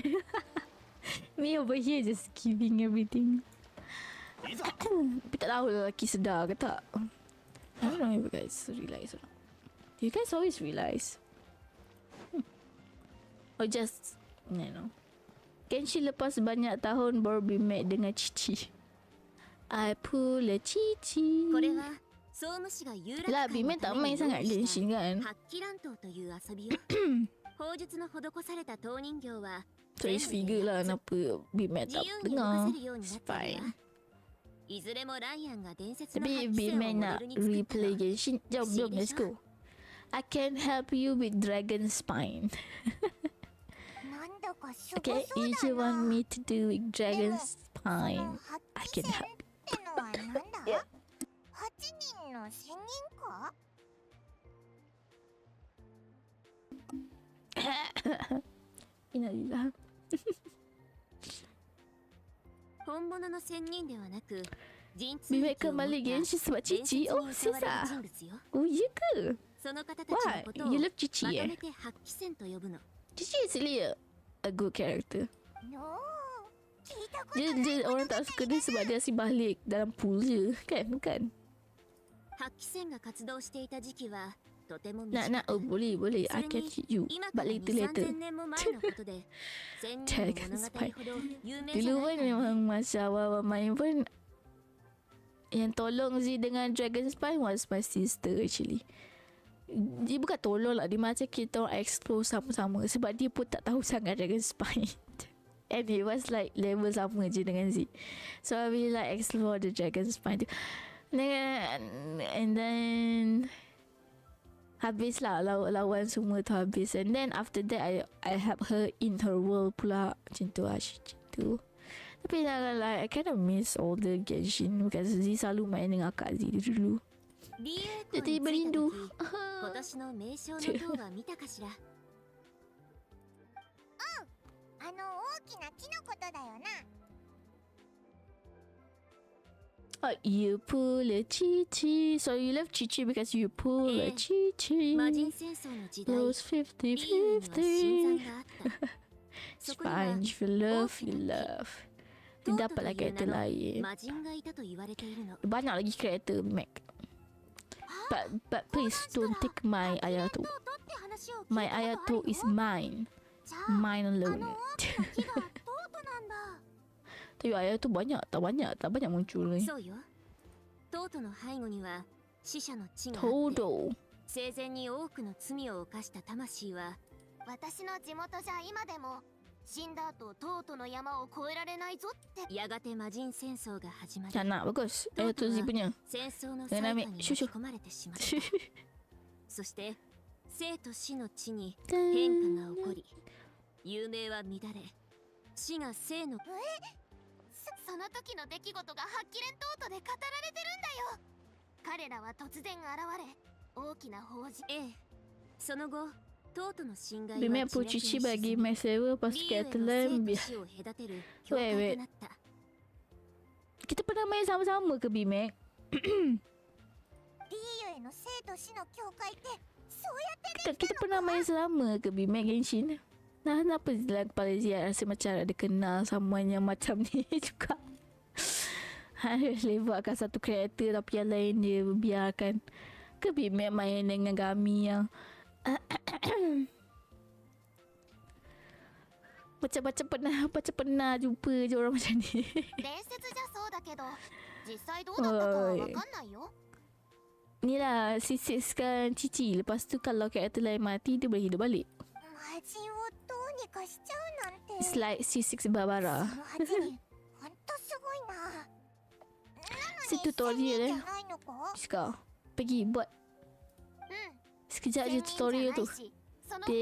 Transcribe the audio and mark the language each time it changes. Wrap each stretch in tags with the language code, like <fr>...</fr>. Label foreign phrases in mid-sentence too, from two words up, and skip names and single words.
<en>Me over here just giving everything.</en> <ms>Tapi tak tahu lelaki sedar ke tak.</ms> <en>I don't know if you guys realise or not. Do you guys always realise? Or just, you know.</en> <ms>Genshin lepas banyak tahun baru Bimek dengan Cici.</ms> <en>I pull a Cici.</en> <ja>これは総務士が有楽</ja> <ms>Lah</ms> <ja>会</ja> <ms>Bimek</ms> <ja>のた</ja> <ms>tak</ms> <ja>めに</ja> <ms>main sangat</ms> <ja>用意した</ja> <ms>Genshin kan.</ms> <ja>発揮乱闘という遊びよ。砲術の施された刀人形は</ja> <en>Choice figure</en> <ms>lah kenapa Bimek</ms> <ja>自</ja> <ms>tak</ms> <ja>由に動か</ja> <ms>dengar.</ms> <ja>せるようにな</ja> <en>It's</en> <ja>っているわ</ja> <en>fine.</en> <ja>いずれもライアンが伝説の</ja> <ms>Tapi</ms> <ja>発揮</ja> <ms>Bimek</ms> <ja>戦をモ</ja> <ms>nak</ms> <ja>デルに作った</ja> <ms>replay</ms> <ja>の。</ja> <ms>Genshin. Jom,</ms> <en>let's go. I can help you with dragon spine.</en> <ja>なんだかすご</ja> <en>Okay,</en> <ja>そう</ja> <en>you</en> <ja>だ</ja> <en>just</en> <ja>な。</ja> <en>want me to do with dragon</en> <ja>そ</ja> <en>spine.</en> <ja>の</ja> <en>I</en> <ja>8</ja> <en>can</en> <ja>戦</ja> <en>help.</en> <ja>ってのはなんだ</ja> <en>Yeah.</en> <ja>8人の仙人か？いなりだ。本物の仙人ではなく、神通</ja> <ms>Bimek</ms> <ja>力を持った</ja> <ms>kembali Genshin sebab</ms> <ja>伝説</ja> <ms>Cici.</ms> <ja>に</ja> <en>Oh,</en> <ja>歌われる</ja> <en>Sisa.</en> <ja>人物よ。</ja> <ms>Oh, ya ke?</ms> <ja>その方たちの</ja> <en>Why?</en> <ja>ことを</ja> <en>You</en> <ja>ま</ja> <en>love Cici</en> <ja>と</ja> <en>eh?</en> <ja>めて八鬼仙と呼ぶの。</ja> <en>Cici is really a good character.</en> <ja>の聞いたこと</ja> <ms>Dia orang tak suka dia sebab dia asyik balik dalam pool je. Kan? Bukan?</ms> <ja>八鬼仙が活動していた時期はとても</ja> <ms>Nak,</ms> <ja>短</ja> <ms>oh く、 boleh. I</ms> <ja>それ</ja> <en>can</en> <ja>に</ja> <en>teach you.</en> <ja>今か</ja> <en>But</en> <ja>ら</ja> <en>later</en> <ja>2、</ja> <en>later.</en> <ja>3000 年も前のことで、仙人の物語ほど有名じゃ</ja> <ms>Dulu</ms> <ja>ない</ja> <ms>pun</ms> <ja>からね。</ja> <ms>memang masa awal-awal main pun yang tolong Z dengan Dragon Spine</ms> <en>was my sister actually.</en> <ms>Dia bukan tolong lah, dia macam kita orang explore sama-sama sebab dia pun tak tahu sangat Dragon Spine.</ms> <en>And it was like level</en> <ms>sama je dengan</ms> <en>Z. So I really like explore the Dragon Spine tu. And then</en> <ms>habis lah lawan semua tu habis.</ms> <en>And then after that I help her in her world pula.</en> <ms>Macam tu lah, macam tu. Tapi like,</ms> <en>I kind of miss all the Genshin because</en> <ms>Z selalu main dengan Kak Z dulu.</ms> <ja>リエコ</ja> <ms>Jadi</ms> <ja>に着いた</ja> <ms>merindu.</ms> <ja>時、今年の名称の塔は見たかしら。あの大きな木のことだよな。</ja> <en>Oh, you pull a Chi-Chi. So you love Chi-Chi because you pull a</en> <ja>魔人</ja> <en>Chi-Chi.</en> <ja>戦争の時代、</ja> <en>Those</en> <ja>リーユには新</ja> <en>50-50.</en> <ja>参があった。そ</ja> <en>It's</en> <ja>こには</ja> <en>fine. If you love, you love.</en> <ja>ト</ja> <ms>Dia</ms> <ja>ートと</ja> <ms>dapat lah</ms> <ja>いう</ja> <ms>karakter</ms> <ja>名の</ja> <ms>lain.</ms> <ja>魔人がいたと言われているの。</ja> <ms>Banyak lagi karakter Mac.</ms> <en>But please don't take my Ayato.</en> <ja>とって話を聞いたこと</ja> <en>My</en> <ja>あるよ</ja> <en>Ayato is mine.</en> <ja>じゃあ</ja> <en>Mine</en> <ja>あ</ja> <en>alone.</en> <ja>の大きな木がトートなんだ。</ja> <ms>Tapi Ayato tak banyak muncul ni.</ms> <ja>そうよ。トートの背後には死者の地があって、 Todo. 生前に多くの罪を犯した魂は私の地元じゃ今でも死んだ後トートの山を越えられないぞってやがて魔人戦争が始まり、</ja> <ms>Tak nak, bagus. Ayato Z punya.</ms> <ja>戦争の最下に巻き込まれてしまった。そして生と死の地に変化が起こり、有名は乱れ、死が生のその時の出来事がハッキレントートで語られてるんだよ。彼らは突然現れ大きな法事。ええ、その後トートの侵害は</ja> <ms>Bimek</ms> <ja>地</ja> <ms>pun</ms> <ja>熱に</ja> <ms>Cici</ms> <ja>沈</ja> <ms>bagi</ms> <ja>み、</ja> <ms>Max Server</ms> <ja>リ</ja> <ms>pas</ms> <ja>ーユへ</ja> <ms>karakter</ms> <ja>の</ja> <ms>lain</ms> <ja>生と</ja> <ms>biar.</ms> <ja>死を隔てる境界となった。</ja> <ms>Kita pernah main sama-sama ke Bimek?</ms> <ja>リーユへの生と死の境界ってそうやって</ja> <ms>Kita pernah main sama ke Bimek Genshin? Nah, kenapa dalam kepala Zia rasa macam ada kenal someone yang macam ni juga? Levelkan satu karakter tapi yang lain dia biarkan. Ke Bimek main dengan Gami yang macam pernah jumpa je orang macam ni.</ms> <ja>伝説じゃそうだけど実際どうだったかは分かんないよ。</ja> <ms>Ni lah C6 kan Cici. Lepas tu kalau karakter lain mati dia boleh hidup balik.</ms> <ja>魔人をどうにかしちゃうなんて</ja> <en>It's like C6</en> <ja>そ</ja> <en>Barbara.</en> <ja>の8人ほんとすごいな。</ja> <ms>Set tutorial</ms> <ja>じ</ja> <ms>eh.</ms> <ja>ゃないのか？</ja> <ms>Sekarang pergi buat</ms> <ja>うん。</ja> <ms>sekejap</ms> <ja>仙</ja> <ms>je</ms> <ja>人じゃ</ja> <ms>tutorial</ms> <ja>な</ja> <ms>tu.</ms> <ja>いしその</ja> <en>Very,</en>